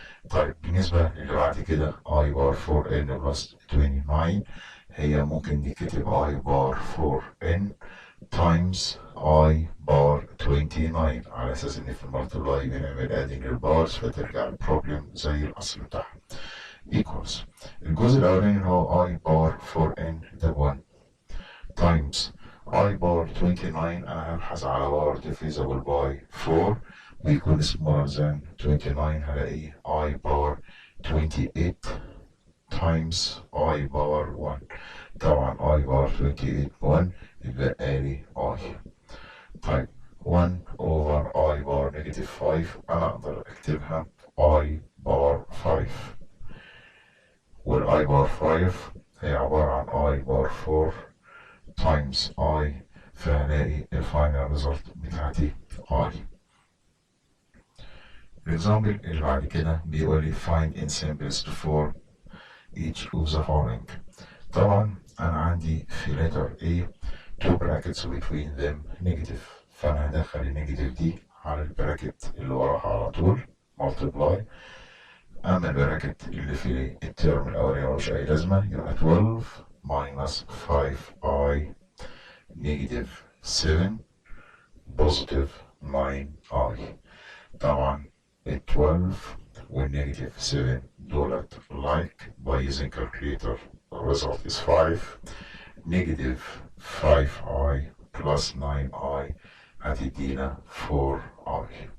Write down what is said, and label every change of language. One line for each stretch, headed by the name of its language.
Arabic: طيب بالنسبة للي بعد كده I bar 4n بلس 29، هي ممكن نكتب I bar 4n times I bar 29 على اساس ان في المالتبلاي بنعمل ادنج للبارز فترجع البروبلم زي الاصل بتاعها. equals الجزء الاولاني اللي هو I bar 4n ده 1 times I bar 29، انا هبحث على
English: bar divisible by 4
Arabic: ويكون
English: smaller than 29،
Arabic: هلاقي I bar 28 times I bar 1. طبعا I bar 28 1 يبقى لي I. طيب 1 over I bar negative 5 أنا أقدر أكتبها I bar 5، وال I bar 5 هي عبارة عن I bar 4 times I، فهلاقي الفاينل ريزلت بتاعتي I. الإكزامبل اللي بعد كده بيقول لي
English: find in simplest form each of the following.
Arabic: طبعا أنا عندي في letter A
English: two brackets between them negative،
Arabic: فأنا هدخل النيجاتيف دي على البراكت اللي وراها على طول multiply. أما البراكت اللي في الترم الأولاني ملوش أي لازمة، يبقى 12 minus 5i negative 7 positive 9i. طبعا ال 12 والنيجاتيف 7 دولت
English: like by using calculator the result is 5. negative 5i plus 9i
Arabic: هتدينا
English: 4i.